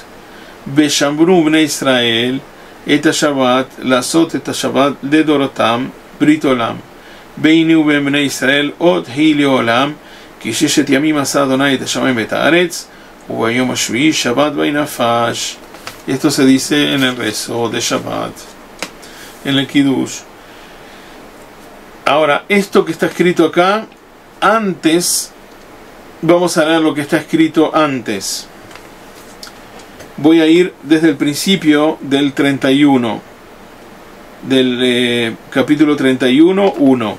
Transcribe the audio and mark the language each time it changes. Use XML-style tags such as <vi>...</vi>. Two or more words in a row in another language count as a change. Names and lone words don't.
<he>ושמרו בני ישראל את השבת, לעשות את השבת לדורותם, ברית עולם. ביני ובין בני ישראל עוד היא לעולם, כי ששת ימים עשה אדוני את השמיים ואת הארץ, וביום השביעי שבת וינפש.</he> <es>Esto se dice en el rezo de Shabbat, en el Kiddush. Ahora, esto que está escrito acá, antes, vamos a leer lo que está escrito antes. Voy a ir desde el principio del 31, del capítulo 31, 1.</es>